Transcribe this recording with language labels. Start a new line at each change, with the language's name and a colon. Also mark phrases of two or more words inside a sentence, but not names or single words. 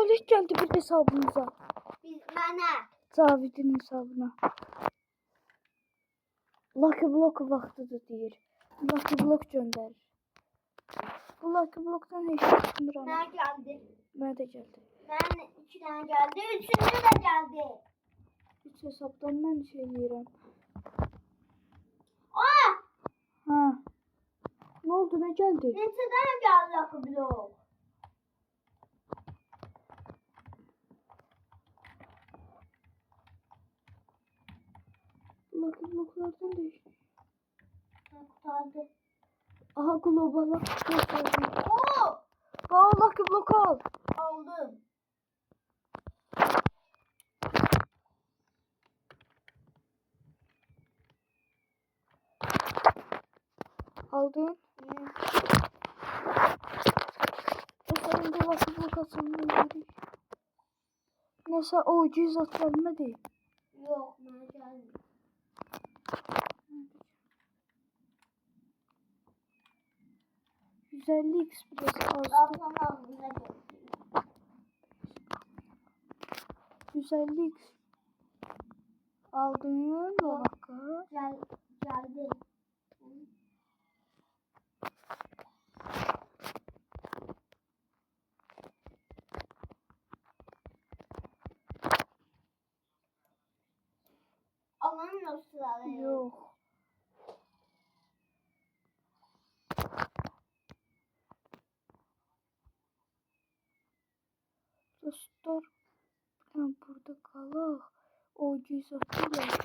Turkish: geldi bir hesabımıza.
Azerbaijani: Mənə. Cavid'in hesabına. Lucky Block vaxtıdır deyir. Lucky Block göndərir. Bu Lucky Block'dan heç nə çıxmıram. Mənə gəldi. Mənə də gəldi. Mən 2 dənə gəldi. 3-cü də gəldi. 3 hesabdan mən şey yeyirəm. Aa!
Turkish: Ha. Ne oldu, ne geldi?
Azerbaijani: Neçə dənə gəldi axı blok?
Turkish: Lucky Block'lardan değişti.
Azerbaijani: Qurtardı.
Turkish: Aha globala gösterdi. Oo!
Azerbaijani: Aa Lucky Block al. Aldım. Aldın.
Turkish: Sonunda Lucky Block açılmıyor. Neyse o ucuz at gelmedi.
Azerbaijani: Yox, mənə gəldi. %50 Express azdı. Qapının ağzına gəldi. 150 X. Aldın. Baka. Gəldi.
Turkish: Alamıyor sırada. Yok. Dostlar, ben burada kalaq. O ucuz atıyla.